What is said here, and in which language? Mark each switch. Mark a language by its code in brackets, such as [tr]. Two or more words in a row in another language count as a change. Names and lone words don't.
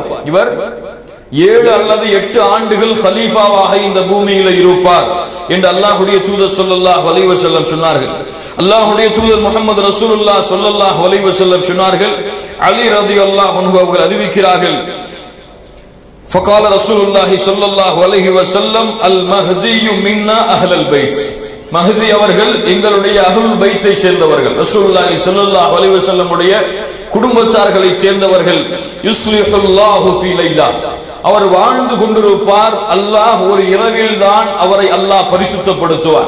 [ta] இவர் 7 அல்லது 8 ஆண்டுகள் கலீஃபாவாக இந்த பூமியில இருப்பார் என்று அல்லாஹ்வுடைய தூதர் [ar] صلى الله عليه وسلم [ta] சொன்னார்கள். அல்லாஹ்வுடைய தூதர் முஹம்மது [ar] رسول الله صلى الله عليه وسلم [ta] சொன்னார்கள், அலி [ar] رضي الله عنه [ta] அவர்கள் அறிவிக்கிறார்கள், [ar] فقال رسول الله صلى الله عليه وسلم المهدي منا اهل البيت, [ta] மஹதி அவர்கள் எங்களுடைய [ar] أهل البيت [ta] சேர்ந்தவர்கள், [ar] رسول الله صلى الله عليه وسلم [ta] உடைய குடும்பத்தார்களை சேர்ந்தவர்கள். [ar] يصلحه الله في ليلة, [ta] அவர் வாழ்ந்து கொண்டிருப்பார், அல்லாஹ் ஒரு இரவில் தான் அவரை அல்லாஹ் பரிசுத்தப்படுத்துவார்.